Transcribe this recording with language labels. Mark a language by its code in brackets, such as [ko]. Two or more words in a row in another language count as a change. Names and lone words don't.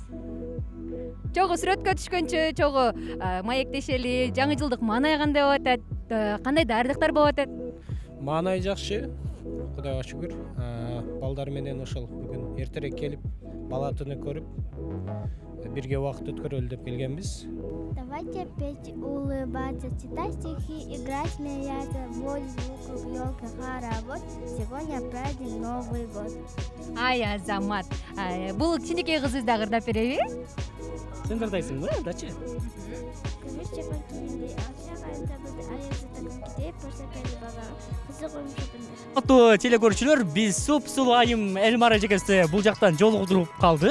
[ky] Чогуу сүрөткө түшкөнчү, чогуу маектешели, жаңы жылдык маанай кандай болуп атат? Кандай даярдыктар болуп атат? Маанай жакшы, Кудайга шүгүр. Балдар менен ошол бүгүн эртерээк келип, бала түнү көрүп, бирге убакыт өткөрөлү деп келгенбиз. [ru] Давайте петь, улыбаться, читать стихи, играть, смеяться, бой звуков, елка, хоровод. Сегодня праздник Новый год. [ky] Ай, Азамат. Бул кичинекей кызыбыз дагы ырдап береби? Сен ырдайсыңбы? Ырдачы. Теле көрүүчүлөр, биз суп-сулуу айым Элмара эжекебизди бул жактан жолугуп калдык.